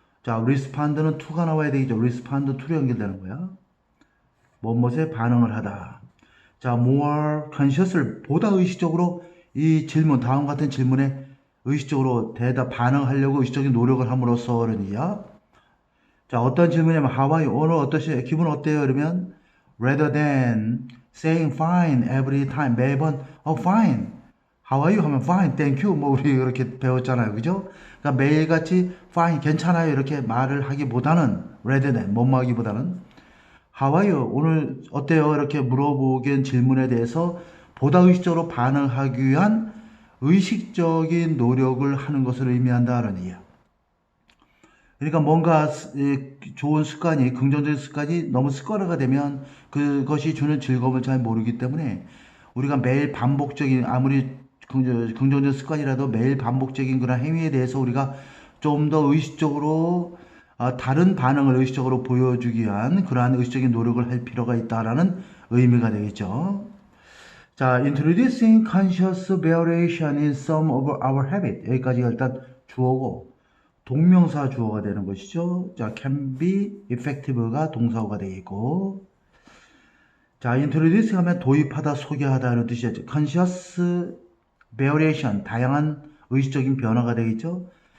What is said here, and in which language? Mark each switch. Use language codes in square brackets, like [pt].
[ko] 자, respond는 to가 나와야 되겠죠. respond to로 연결되는 거야. 뭐뭐에 반응을 하다. 자, more conscious를 보다 의식적으로 이 질문, 다음 같은 질문에 의식적으로 반응하려고 의식적인 노력을 함으로써 그러니야. 자, 어떤 질문이냐면 [en] How are you? [ko] 오늘 어떠세요? 기분 어때요? 그러면 [en] rather than saying fine every time [ko] 매번 fine. How are you? 하면 [en] fine, thank you. [ko] 뭐 우리 이렇게 배웠잖아요. 그죠? 그러니까 매일같이 fine, 괜찮아요. 이렇게 말을 하기보다는 rather than 뭐뭐 하기보다는 [en] How are you? [ko] 오늘 어때요? 이렇게 물어보긴 질문에 대해서 보다 의식적으로 반응하기 위한 의식적인 노력을 하는 것을 의미한다는 얘기야. 그러니까 뭔가 좋은 습관이, 긍정적인 습관이 너무 습관화가 되면 그것이 주는 즐거움을 잘 모르기 때문에 우리가 매일 반복적인, 아무리 긍정적인 습관이라도 매일 반복적인 그런 행위에 대해서 우리가 좀 더 의식적으로 다른 반응을 의식적으로 보여주기 위한 그러한 의식적인 노력을 할 필요가 있다라는 의미가 되겠죠. [en] 자, introducing conscious variation in some of our habit. [ko] 여기까지가 일단 주어고 동명사 주어가 되는 것이죠. 자, [en] can be effective [ko] 가 동사어가 되겠고. 자, introduce 하면 도입하다, 소개하다 이런 뜻이죠. conscious variation, 다양한 의식적인 변화가 되겠죠.